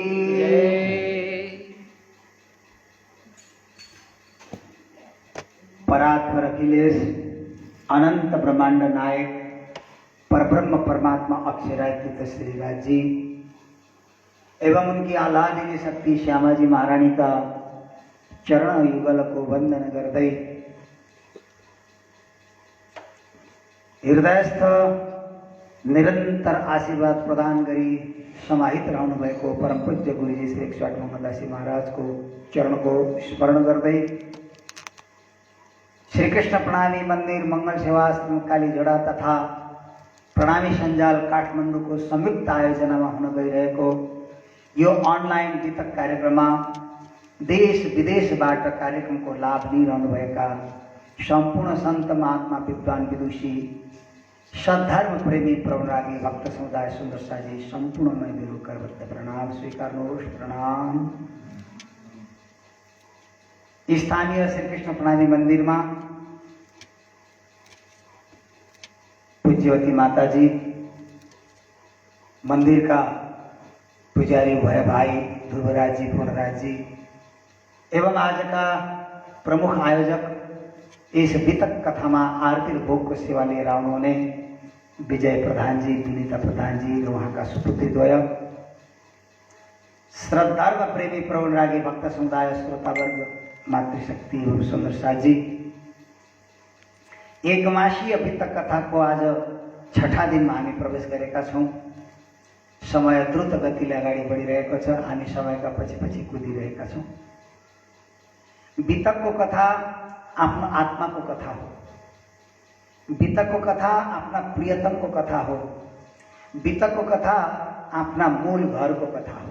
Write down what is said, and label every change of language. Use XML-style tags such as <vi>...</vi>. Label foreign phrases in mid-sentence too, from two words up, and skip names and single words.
<hi>परात्पर अखिलेश अनंत ब्रह्मांड नायक परब्रह्म परमात्मा अक्षरातीत श्रीराज जी एवं उनकी आह्लादिनी शक्ति श्यामा जी महारानी का चरण युगल को वंदन करते</hi> <ne>हृदयस्थ निरंतर आशीर्वाद प्रदान करी समाहित रहनु भएको परम पूज्य गुरुजी श्री 108 मोहनदासी महाराज को चरण को</ne> <hi>स्मरण करते</hi> <ne>श्री कृष्ण प्रणामी मंदिर मंगल सेवा आश्रम कालीझोडा तथा प्रणामी सञ्जाल काठमाडौँको संयुक्त आयोजनामा हुन गइरहेको यो अनलाइन वितक कार्यक्रममा देश विदेशबाट कार्यक्रमको लाभ लिइरहनुभएका सम्पूर्ण सन्त महात्मा विद्वान विदुषी सद्धर्म प्रेमी प्रवरागी भक्त समुदाय सुन्दर साजी सम्पूर्णमै मेरो करबद्ध प्रणाम स्वीकार्नुहोस्। प्रणाम। स्थानीय श्री कृष्ण प्रणामी मन्दिरमा पूज्यवती माताजी,</ne> <hi>मंदिर का पुजारी</hi> <ne>भय भाई ध्रुवराज जी, पूर्णराज जी</ne> <hi>एवं आज का प्रमुख आयोजक इस वितक कथा में</hi> <ne>आरती भोग को सेवा लिएर आउनुहुने विजय प्रधान जी, विनीता प्रधान जी र उहाँका सुपुत्री द्वय, श्रद्धार्व प्रेमी प्रवणरागी भक्त समुदाय श्रोतावर्ग, मातृशक्ति एवं सुन्दर साजी, एक मासीय वितक कथा को</ne> <hi>आज छठा दिन में</hi> <ne>हामी प्रवेश गरेका छौं। समय द्रुत गतिले अगाडि बढिरहेको छ, हामी समयका पछि पछि कुदिरहेका छौं। वितकको कथा आफ्नो आत्माको कथा हो, वितकको कथा आफ्ना प्रियतमको कथा हो, वितकको कथा आफ्ना मूल घरको कथा हो।</ne>